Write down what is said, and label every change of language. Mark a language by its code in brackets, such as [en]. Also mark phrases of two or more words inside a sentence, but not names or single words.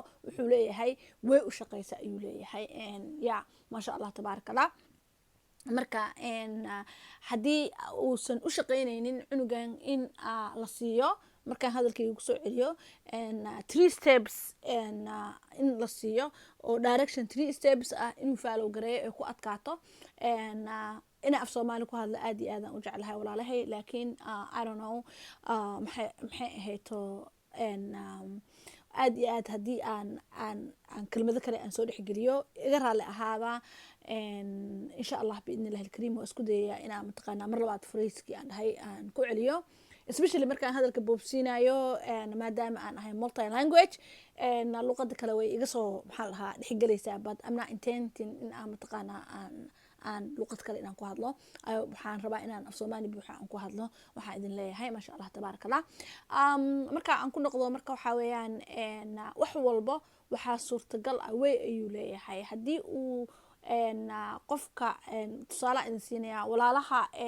[so] wuxuu leeyahay way u shaqaysa ayuu leeyahay ya [ar] ما شاء الله تبارك الله [so] marka haddii uusan u shaqaynaynin cunugan in la siiyo markaan hadalkayga kusoo celiyo 3 steps in la siiyo oo direction 3 steps ah inuu follow gareeyo ee ku adkaato ina af Soomaali ku hadla aad iyo aad aan u jeclahay walaalahay laakiin [en] I don't know [so] maxay ahayto aad iyo aad haddii aan kelmado kale aan soo dhexgeliyo iga raali ahaada [ar] إن شاء الله بإذن الله الكريم [so] waa isku dayayaa inaan mataqaanaa mar labaad frayskii aan dhahay aan ku celiyo especially markaan hadalka boobsiinayo maadaama aan ahay [en] multi language [so] luqada kale way iga soo maxaa la dhahaa dhexgelaysaa [en] but I'm not intending [so] in aan mataqaanaa aan luqad kale inaan ku hadlo waxaan rabaa inaan af Soomaali buuxa aan ku hadlo waxaan idin leeyahay [ar] ما شاء الله تبارك الله [so] marka aan ku noqdo marka waxa weeyaan wax walba waxaa suurtagal ah way ayuu leeyahay haddii uu qofka tusaale idin siinaya walaalaha